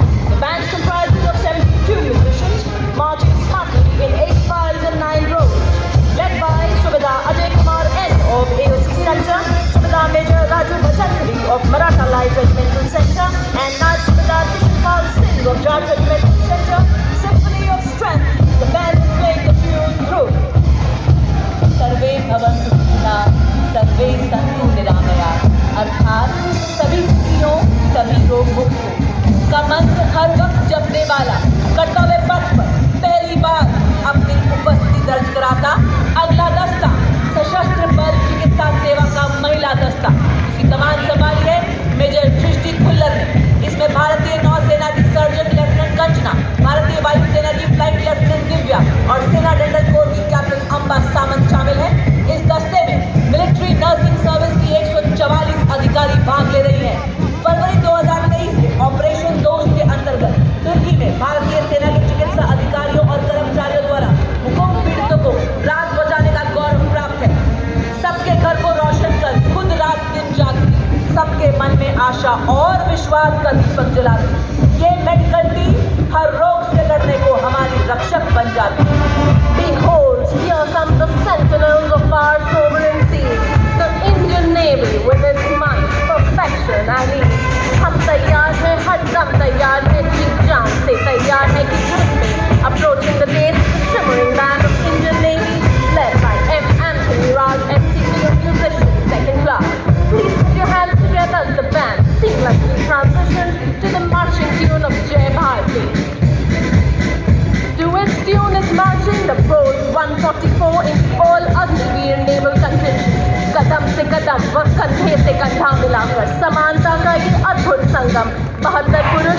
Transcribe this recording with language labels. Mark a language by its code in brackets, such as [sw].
[en] The band comprises of 72 musicians marching smartly in 8 files and 9 rows, led by Subedar Ajay Kumar N of AOC Centre, Subedar Major Raju Bhattacharya of Maratha Light Regimental Centre, and Naib Subedar Kishan Singh of Jat Regimental Centre. Symphony of Strength, the band is playing the tune through. [sa] सर्वे भवन्तु सुखिनः, सर्वे सन्तु निरामयाः, [hi] अर्थात सभी सुखियों, सभी रोग मुक्त हो का मंत्र हर वक्त जपने वाला कर्तव्य पथ पर पहली बार अपनी उपस्थिति दर्ज कराता अगला दस्ता सशस्त्र बल चिकित्सा सेवा का महिला दस्ता, इसकी कमान संभाली है मेजर सृष्टि खुल्लर ने। इसमें भारतीय नौसेना की सर्जन लेफ्टिनेंट कंचना, भारतीय वायुसेना की फ्लाइट लेफ्टिनेंट दिव्या और सेना डेंटल कोर की कैप्टन अंबा सामंत शामिल है। इस दस्ते में मिलिट्री नर्सिंग सर्विस की 144 अधिकारी भाग ले रही हैं। फरवरी 2023 के ऑपरेशन दोस्त के अंतर्गत तुर्की में भारतीय सेना के चिकित्सा अधिकारियों और कर्मचारियों द्वारा भूकंप पीड़ितों को रात बचाने का गौरव प्राप्त है। सबके घर को रोशन कर खुद रात दिन जागती, सबके मन में आशा और विश्वास का दीपक जलाती, ये मेडिकल टीम हर रोग से लड़ने को हमारी रक्षक बन जाती। [en] Behold, here come the sentinels of our sovereign seas, the Indian Navy with its might, perfection and ease. [hi] हम तैयार हैं, हर दम तैयार हैं, जी जान से तैयार हैं कि युद्ध में। [en] Approaching the dais, the shimmering band of Indian Navy, led by M. Anthony Raj, MCC musician, second class. Please put your hands together as the band seamlessly transitions to the marching tune of Jai Bharati. To its tune is marching the Force 144 in all Agniveer naval contingent. [hi] कदम से कदम व कंधे से कंधा मिलाकर समानता का ये अद्भुत संगम 72